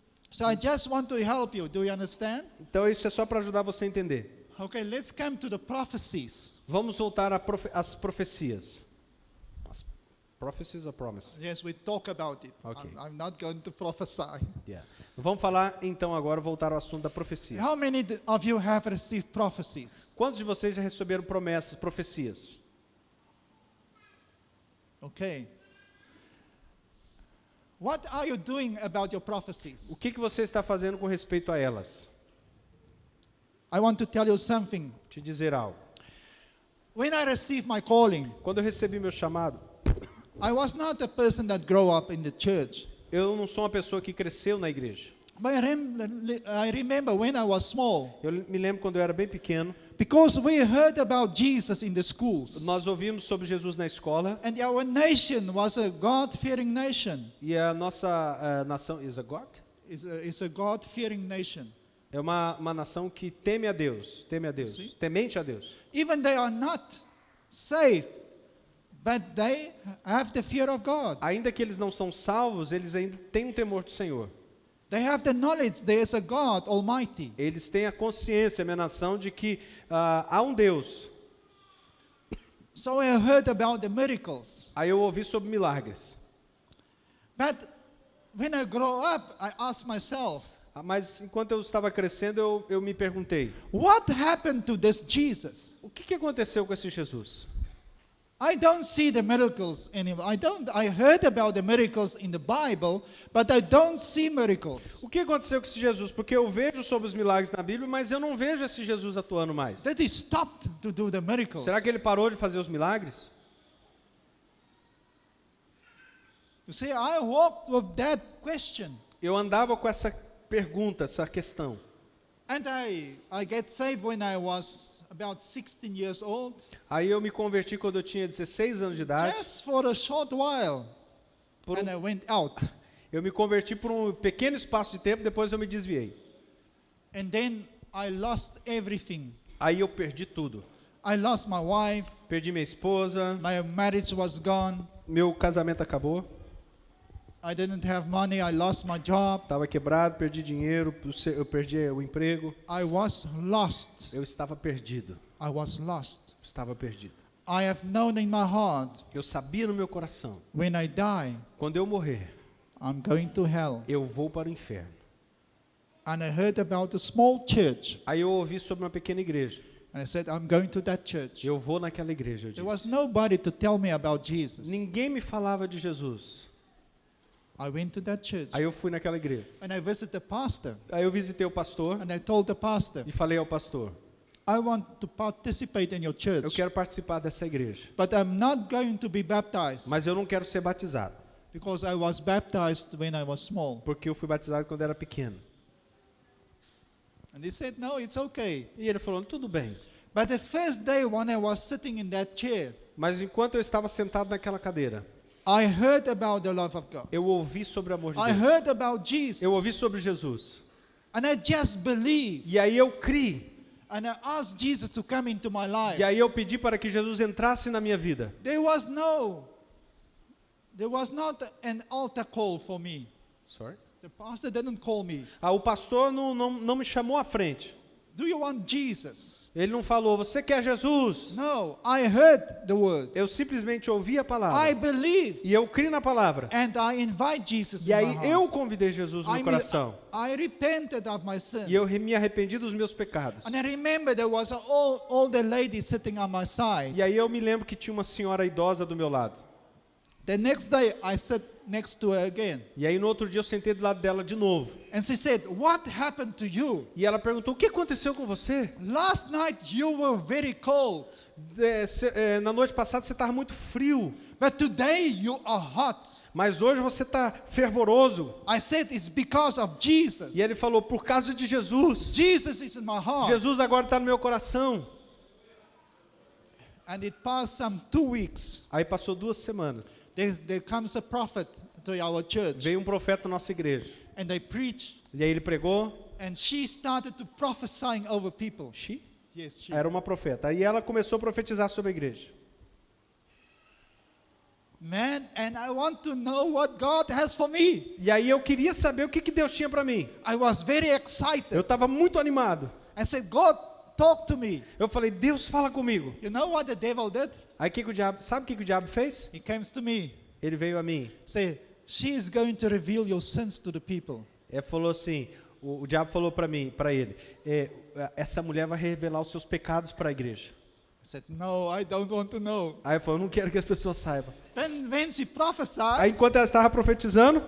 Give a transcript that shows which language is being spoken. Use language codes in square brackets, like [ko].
[en] So I just want to help you. Do you understand? [pt] Então isso é só para ajudar você a entender. [en] Okay, let's come to the prophecies. [pt] Vamos voltar às profecias. [en] As prophecies or promises? Yes, we talk about it. Okay. I'm not going to prophesy. Yeah. [pt] Vamos falar então agora, voltar ao assunto da profecia. [en] How many of you have received prophecies? [pt] Quantos de vocês já receberam promessas, profecias? [en] Okay. What are you doing about your prophecies? [pt] O que você está fazendo com respeito a elas? [en] I want to tell you something. [pt] Te dizer algo. [en] When I received my calling, [pt] Quando eu recebi meu chamado, [en] I was not a person that grew up in the church. [pt] eu não sou uma pessoa que cresceu na igreja. [en] But I remember when I was small, [pt] Eu me lembro quando eu era bem pequeno, [en] because we heard about Jesus in the schools. [pt] nós ouvimos sobre Jesus na escola, [en] And our nation was a God-fearing nation. [pt] e a nossa nação [en] is a God? It's a God-fearing nation. [pt] É uma nação que teme a Deus, Sim. temente a Deus. [en] Even they are not saved, but they have the fear of God. [pt] Ainda que eles não são salvos, eles ainda têm um temor do Senhor. [en] They have the knowledge there is a God Almighty. [pt] Eles têm a consciência, a minha nação, de que há um Deus. [en] So I heard about the miracles. [pt] Aí eu ouvi sobre milagres. [en] But when I grow up, I ask myself, [pt] Mas enquanto eu estava crescendo, eu me perguntei, [en] what happened to this Jesus? [pt] o que aconteceu com esse Jesus? [en] I don't see the miracles anymore. I heard about the miracles in the Bible, but I don't see miracles. [pt] O que aconteceu com esse Jesus? Porque eu vejo sobre os milagres na Bíblia, mas eu não vejo esse Jesus atuando mais. [en] That he stopped to do the miracles. [pt] Será que ele parou de fazer os milagres? [en] You see, I walked with that question. [pt] Eu andava com essa pergunta, essa questão. [en] And I get saved when I was about 16 years old. [pt] Aí eu me converti quando eu tinha 16 anos de idade. [en] Just for a short while. [pt] Por [en] And I went out. [pt] Eu me converti por um pequeno espaço de tempo, depois eu me desviei. [en] And then I lost everything. [pt] Aí eu perdi tudo. [en] I lost my wife. [pt] Perdi minha esposa, [en] My marriage was gone. [pt] meu casamento acabou, [en] I didn't have money. I lost my job. [pt] estava quebrado, perdi dinheiro, eu perdi o emprego. [en] I was lost. [pt] Eu estava perdido, [en] I was lost. [pt] estava perdido. [en] I have known in my heart, [pt] Eu sabia no meu coração, [en] when I die, [pt] quando eu morrer, [en] I'm going to hell. [pt] eu vou para o inferno. [en] And I heard about a small church. [pt] Aí eu ouvi sobre uma pequena igreja. [en] And I said, I'm going to that church. [pt] Eu vou naquela igreja, eu [en] There was [pt] disse. [en] nobody to tell me about Jesus. [pt] Ninguém me falava de Jesus. [en] I went to that church. [pt] Aí eu fui naquela igreja. [en] And I visited the pastor. [pt] Aí eu visitei o pastor [en] And I told the pastor, [pt] e falei ao pastor, [en] I want to participate in your [pt] eu [en] church. [pt] quero participar dessa igreja, [en] But I'm not going to be baptized. [pt] mas eu não quero ser batizado, [en] Because I was baptized when I was small. [pt] porque eu fui batizado quando era pequeno. [en] And he said, no, it's okay. [pt] E ele falou, tudo bem. [en] But the first day when I was sitting in that chair, [pt] Mas enquanto eu estava sentado naquela cadeira, [en] I heard about the love of God. [pt] eu ouvi sobre o amor de [en] I [pt] Deus. [en] heard about Jesus. [pt] Eu ouvi sobre Jesus. [en] And I just believed. [pt] E aí eu criei. [en] And I asked Jesus to come into my life. [pt] E aí eu pedi para que Jesus entrasse na minha vida. [en] There was not an altar call for me. Sorry? The pastor didn't call me. [pt] O pastor não me chamou à frente. [en] Do you want Jesus? [pt] Ele não falou, você quer Jesus? [en] No, I heard the word. [pt] Eu simplesmente ouvi a [en] I [pt] palavra. [en] believed. [pt] E eu criei na palavra. [en] And I invite Jesus [pt] E [en] in [pt] aí [en] my heart. [pt] eu convidei Jesus no meu coração. [en] I repented of my sin. [pt] E eu me arrependi dos meus pecados. [en] And I remember there was an older lady sitting on my side. [pt] E aí eu me lembro que tinha uma senhora idosa do meu lado. [en] The next day I sat next to her again. [pt] E aí no outro dia eu sentei do lado dela de novo. [en] And she said, what happened to you? [pt] E ela perguntou, o que aconteceu com você? [en] Last night you were very cold. [pt] Na noite passada você estava muito frio. [en] But today you are hot. [pt] Mas hoje você está fervoroso. [en] I said it's because of Jesus. [pt] E ele falou, por causa de Jesus. [en] Jesus is in my heart. [pt] Jesus agora está no meu coração. [en] And it passed some 2 weeks. [pt] Aí passou 2 semanas. [en] There comes a prophet to our church. [pt] Veio um profeta na nossa igreja. [en] And they preach. [pt] E aí ele pregou. [en] And she started to prophesying over people. She? Yes, she. [pt] Era uma profeta. Aí ela começou a profetizar sobre a igreja. [en] Man, and I want to know what God has for me. [pt] E aí eu queria saber o que Deus tinha para mim. [en] I was very excited. [pt] Eu estava muito animado. [en] I said, God, talk to me. [pt] Eu falei, Deus, fala comigo. [en] You know what the devil did? [pt] Aí sabe o que o diabo fez? [en] He comes to me, [pt] Ele veio a mim. [en] say, she is going to reveal your sins to the people. [pt] Ele falou assim, o diabo falou para ele, essa mulher vai revelar os seus pecados para a igreja. [en] I said, no, I don't want to know. [pt] Aí eu falei, eu não quero que as pessoas saibam. [en] When she [pt] Aí [en] prophesied, [pt] enquanto ela estava profetizando,